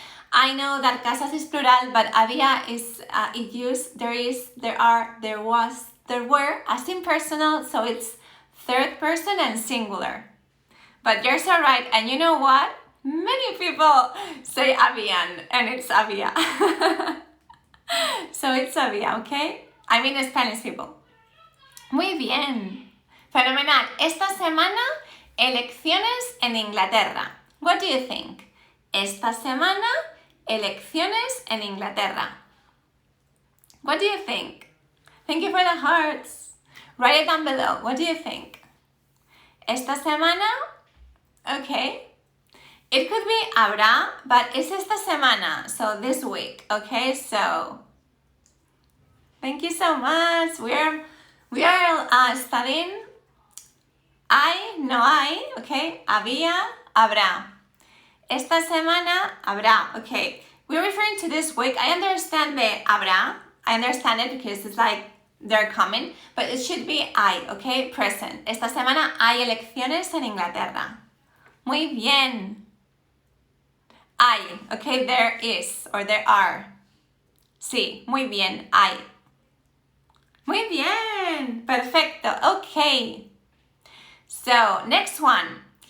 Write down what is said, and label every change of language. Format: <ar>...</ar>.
<en>I know that casas is plural, but había is it used, there is, there are, there was, there were, as impersonal, so it's third person and singular. But you're so right, and you know what? Many people say habían, and it's había. So it's había, okay? I mean Spanish people.</en> <es>Muy bien. Fenomenal. Esta semana, elecciones en Inglaterra.</es> <en>What do you think?</en> <es>Esta semana, elecciones en Inglaterra.</es> <en>What do you think? Thank you for the hearts. Write it down below. What do you think?</en> <es>Esta semana,</es> <en>okay. It could be habrá, but it's esta semana, so this week, okay? So, thank you so much. We are studying I, no hay, okay?</en> <es>Había, habrá. Esta semana, habrá, okay.</es> <en>We're referring to this week. I understand the habrá. I understand it because it's like they're coming, but it should be I, okay? Present.</en> <es>Esta semana hay elecciones en Inglaterra. Muy bien. Hay, okay?</es> <en>There is, or there are.</en> <es>Sí, muy bien, hay. Muy bien.</es> <en>Perfecto, okay. So, next one.</en>